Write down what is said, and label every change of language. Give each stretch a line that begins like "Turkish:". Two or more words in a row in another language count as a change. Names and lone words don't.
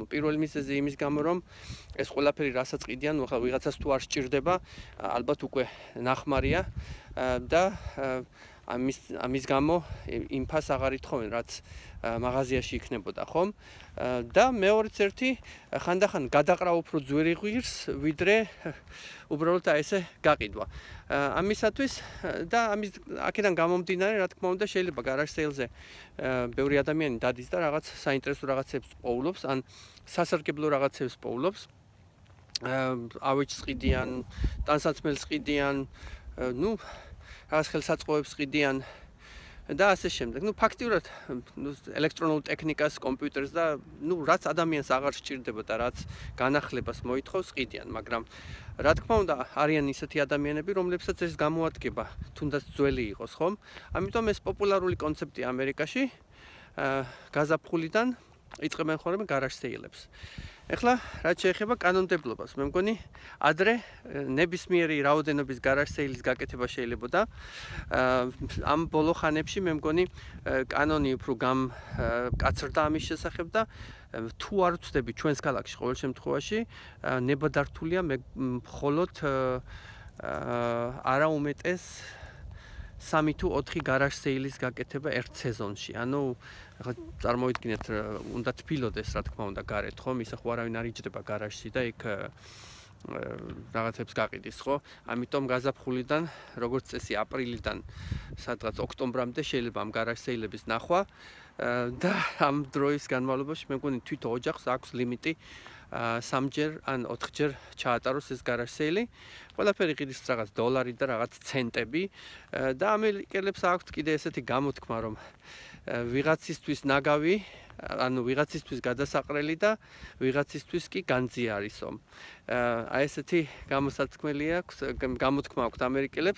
Georgian: პირველი მიზეზი იმის გამო რომ ეს ყველაფერი რასაც ყიდიან, ნუ ახლა ვიღაცას თუ არ სჭირდება, ალბათ უკვე ნახმარია და ამის გამო იმ ფას აღარ ითხოვენ, რაც მაღაზიაში იქნებოდა, ხომ? და მეორეც ერთი ხანდახან გადაყრა უფრო ძვირი ღვირს, ვიდრე უბრალოდ აი ესე გაყიდვა. ამისათვის და ამის აქედან გამომდინარე, რა თქმა უნდა, შეიძლება
English: garage sale-
Georgian: ზე ბევრი ადამიანი დადის და რაღაც საინტერესო რაღაცებს პოულობს, ან სასარგებლო რაღაცებს პოულობს. ავეჯს ყიდიან, ტანსაცმელს ყიდიან, ნუ რაღაც ხელსაწყოებს ყიდიან და ასე შემდეგ. ნუ ფაქტიურად ელექტრონულ ტექნიკას, კომპიუტერს და ნუ რაც ადამიანს აღარ სჭირდება და რაც განახლებას მოითხოვს, ყიდიან, მაგრამ რა თქმა უნდა, არიან ისეთი ადამიანები, რომლებსაც ეს გამოადგება, თუნდაც ძველი იყოს, ხომ? ამიტომ ეს პოპულარული კონცეფტია ამერიკაში, გაზაფხულიდან იწყებენ ხოლმე
English: garage sale-
Georgian: ებს. ეხლა რაც შეეხება კანონმდებლობას, მე მგონი ადრე ნებისმიერი რაოდენობის
English: garage sale-
Georgian: ის გაკეთება შეიძლებოდა. ამ ბოლო ხანებში მე მგონი კანონი უფრო გამკაცრდა ამის შესახებ და თუ არ ვწდები ჩვენს ქალაქში ყოველ შემთხვევაში ნებადართულია მხოლოდ არა უმეტეს 3 თუ 4
English: garage sale-
Georgian: ის გაკეთება ერთ სეზონში. ანუ ახლა წარმოვიდგინეთ, უნდა თბილოდეს, რა თქმა უნდა, გარეთ, ხომ? ისა ხო არავინ არ იჯდება გარაჟში და იქ რაღაცებს გაყიდის, ხო? ამიტომ გაზაფხულიდან, როგორც წესი, აპრილიდან სადღაც ოქტომბრამდე შეიძლება ამ
English: garage sale-
Georgian: ების ნახვა და ამ დროის განმავლობაში მე მგონი თვით ოჯახს აქვს ლიმიტი 3-ჯერ ან 4-ჯერ ჩაატაროს ეს
English: garage sale-
Georgian: ი. ყველაფერი ყიდის რაღაც $1 და რაღაც ცენტები და ამერიკელებს აქვთ კიდე ესეთი გამოთქმა, რომ ვიღაცისთვის ნაგავი, ანუ ვიღაცისთვის გადასაყრელი და ვიღაცისთვის კი განძი არისო. აი ესეთი გამოთქმა აქვთ ამერიკელებს.